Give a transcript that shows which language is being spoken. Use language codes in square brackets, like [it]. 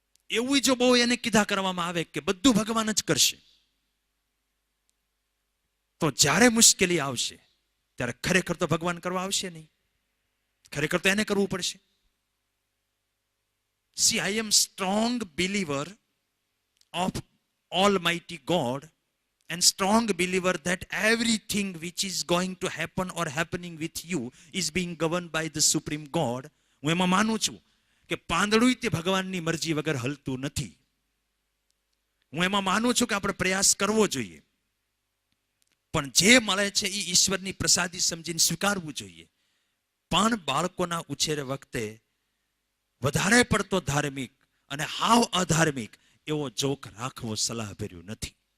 [gu] એવું જો બહુ એને કીધા કરવામાં આવે કે બધું ભગવાન જ કરશે, તો જ્યારે મુશ્કેલી આવશે ત્યારે ખરેખર તો ભગવાન કરવા આવશે નહીં, ખરેખર તો એને કરવું પડશે. [en] See, I am strong believer of Almighty God and strong believer that everything which is going to happen or happening with you is being governed by the Supreme God. [gu] હું એમાં માનું છું કે પાંદડું તે ભગવાનની મરજી વગર હલતું નથી. હું એમાં માનું છું કે આપણે પ્રયાસ કરવો જોઈએ, પણ જે મળે છે એ ઈશ્વરની પ્રસાદી સમજીને સ્વીકારવું જોઈએ. પણ બાળકોના ઉછેર વખતે વધારે પડતો ધાર્મિક અને હાવ અધાર્મિક એવો જોક રાખવો સલાહભર્યું નથી.